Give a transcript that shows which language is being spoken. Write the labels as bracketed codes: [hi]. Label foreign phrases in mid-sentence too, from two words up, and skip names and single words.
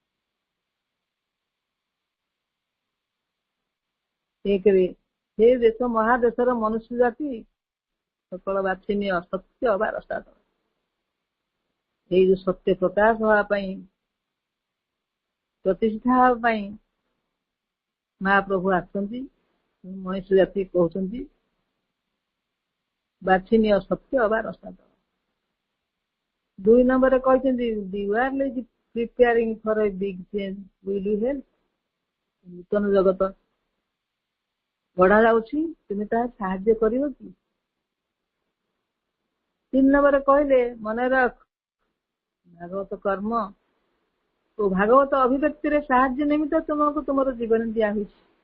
[or] ଏକରେ ସେ ଦେଶ ମହାଦେଶର ମନୁଷ୍ୟ ଜାତି ସକଳ ବାଛିନୀୟ ସତ୍ୟ ବା ରସାଦ, ଏଇ ଯୋଉ ସତ୍ୟ ପ୍ରକାଶ ହବା ପାଇଁ ପ୍ରତିଷ୍ଠା ହେବା ପାଇଁ ମହାପ୍ରଭୁ ଆସିଛନ୍ତି। ମନୁଷ୍ୟ ଜାତି କହୁଛନ୍ତି ବାଛିନୀୟ ସତ୍ୟ ବା ରସାଦ। 2 ନମ୍ବରରେ କହିଛନ୍ତି [en] the world is preparing for a big change, will you help? [or] ନୂତନ ଜଗତ ବଢା ଯାଉଛି, ତୁମେ ତାହା ସାହାଯ୍ୟ କରିବ କି? 3 ନମ୍ବରରେ କହିଲେ ମନେ ରଖ ଭାଗବତ କର୍ମ ଓ ଭାଗବତ ଅଭିବ୍ୟକ୍ତିରେ ସାହାଯ୍ୟ ନିମିତ୍ତ ତୁମକୁ ତୁମର ଜୀବନ ଦିଆ ହୋଇଛି।